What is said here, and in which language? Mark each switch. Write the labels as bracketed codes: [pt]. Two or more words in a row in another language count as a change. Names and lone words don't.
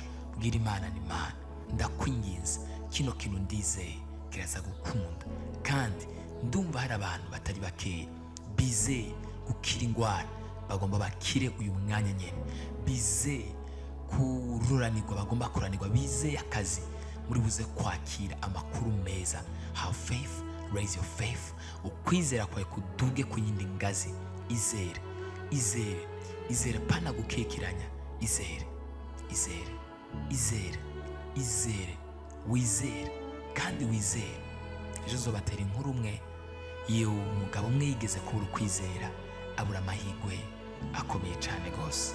[rn] Bwira Imana ni Imana, ndakwinginze kino kintu ndizeye kiraza gukunda, kandi ndumva hari abantu batari bakeya bizeye gukira ingwara, bagomba bakire uyu mwanya nyene. Bizeye kururanirwa, bagomba kuranirwa. Bizeye akazi, muri buze kwakira amakuru meza. [en] Have faith, raise your faith. [rn] Ukwizera kwawe kuduge ku yindi ngazi. Izere, izere, izere, pana gukekiranya. Izere, izere, izere, izere, wizere kandi wizere. Ejo zobatera inkuru umwe umugabo umwe yigeze kubura ukwizera, abura amahirwe akomeye cyane gose.